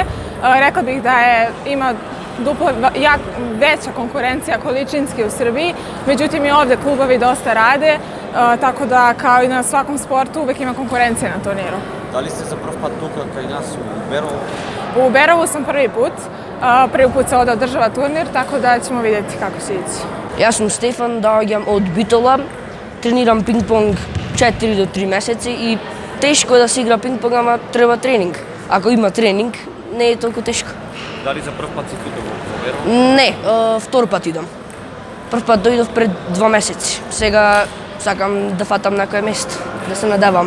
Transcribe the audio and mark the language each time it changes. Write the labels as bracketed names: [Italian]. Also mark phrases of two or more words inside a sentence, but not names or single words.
[Serbian] Rekla bih da ima duplo veća konkurencija količinski u Srbiji, međutim i ovde klubovi dosta rade, tako da kao i na svakom sportu uvek ima konkurencija na turniru. Da li ste za prvi put [Macedonian] tuka kaj nas [Serbian] u Berovu? U Berovu sam prvi put. Prvi put se ovde održava turnir, tako da ćemo vidjeti kako će ići. [Macedonian] Јас сум Стефан, доаѓам од Битола, тренирам пинг-понг 4 до 3 месеци и тешко е да се игра пинг-понг, ама треба тренинг. Ако има тренинг, не е толку тешко. Дали за прв пат си тука во Берово? Не, втор пат идам. Прв пат дојдов пред 2 месеци. Сега сакам да фатам некој место, да се надеваме.